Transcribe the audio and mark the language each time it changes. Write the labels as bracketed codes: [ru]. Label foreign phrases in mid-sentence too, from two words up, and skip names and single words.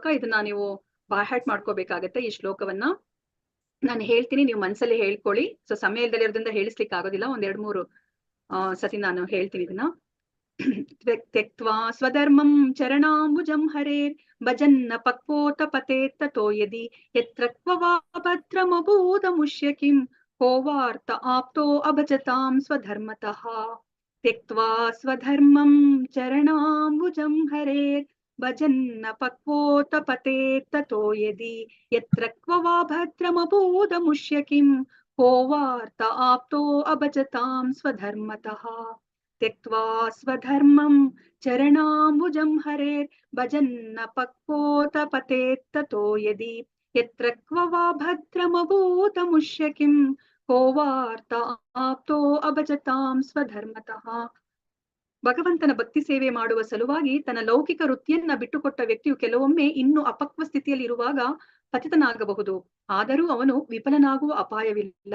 [kn] ಇದನ್ನ ನೀವು ಬಾಯ್ಹಾಟ್ ಮಾಡ್ಕೋಬೇಕಾಗತ್ತೆ. ಈ ಶ್ಲೋಕವನ್ನ ನಾನು ಹೇಳ್ತೀನಿ, ನೀವು ಮನ್ಸಲ್ಲಿ ಹೇಳ್ಕೊಳ್ಳಿ. ಸೊ ಸಮಯ ಇಲ್ದಲೆ ಇರೋದ್ರಿಂದ ಹೇಳಿಸ್ಲಿಕ್ಕೆ ಆಗೋದಿಲ್ಲ. 2-3 ಸತಿ ನಾನು ಹೇಳ್ತೀನಿ ಇದನ್ನ. [sa] ತ್ಯಕ್ತ್ವಾ ಸ್ವಧರ್ಮಂ ಚರಣಾಂಬುಜಂ ಹರೇರ್ ಭಜನ್ನ ಪಕ್ವೋತ ಪತೇತ್ ತತೋ ಯದಿ ಯತ್ರ ಕ್ವ ವಾ ಭದ್ರಮಭೂತ ಮುಷ್ಯ ಕಿಂ ಕೋವಾರ್ಥ ಆಪ್ತೋ ಅಭಜತಾಂ ಸ್ವಧರ್ಮತಃ. ತ್ಯಕ್ತ್ವಾ ಸ್ವಧರ್ಮಂ ಚರಣಾಂಬುಜಂ ಹರೇರ್ ಭಜನ್ನ ಪಕ್ವೋತ ಪತೇತ್ ತತೋ ಯದಿ ಯತ್ರ ಕ್ವ ವಾ ಭದ್ರಮಭೂತ ಮುಷ್ಯ ಕಿಂ ಕೋವಾರ್ಥ ಆಪ್ತೋ ಅಭಜತಾಂ ಸ್ವಧರ್ಮತಃ. ತ್ಯಕ್ತ್ವಾ ಸ್ವಧರ್ಮಂ ಚರಣಾಂಬುಜಂ ಹರೇರ್ ಭಜನ್ನ ಪಕ್ವೋತ ಪತೇತ್ ತತೋ ಯದಿ ಯತ್ರ ಕ್ವ ವಾ ಭದ್ರಮಭೂತ ಮುಷ್ಯ ಕಿಂ ಕೋವಾರ್ಥ ಆಪ್ತೋ ಅಭಜತಾಂ ಸ್ವಧರ್ಮತಃ. [kn] ಭಗವಂತನ ಭಕ್ತಿ ಸೇವೆ ಮಾಡುವ ಸಲುವಾಗಿ ತನ್ನ ಲೌಕಿಕ ವೃತ್ತಿಯನ್ನ ಬಿಟ್ಟುಕೊಟ್ಟ ವ್ಯಕ್ತಿಯು ಕೆಲವೊಮ್ಮೆ ಇನ್ನು ಅಪಕ್ವ ಸ್ಥಿತಿಯಲ್ಲಿ ಇರುವಾಗ ಪತಿತನಾಗಬಹುದು. ಆದರೂ ಅವನು ವಿಫಲನಾಗುವ ಅಪಾಯವಿಲ್ಲ.